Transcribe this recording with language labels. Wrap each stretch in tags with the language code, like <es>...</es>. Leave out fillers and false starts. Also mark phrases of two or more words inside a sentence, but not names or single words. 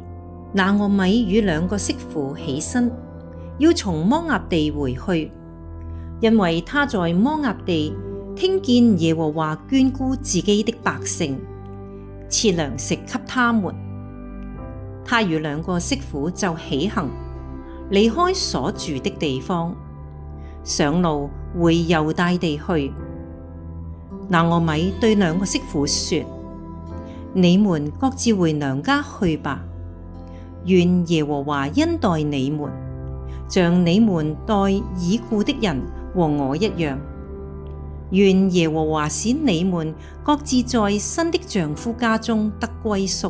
<zh>拿俄米與2個媳婦起身，要從摩押地回去，因為他在摩押地聽見耶和華眷顧自己的百姓，賜糧食給他們。他與2個媳婦就起行，離開所住的地方，上路回猶大地去。拿俄米對2個媳婦說：你們各自回娘家去吧，願耶和華恩待你們，像你們待已故的人和我一樣。願耶和華使你們各自在新的丈夫家中得歸宿。</zh>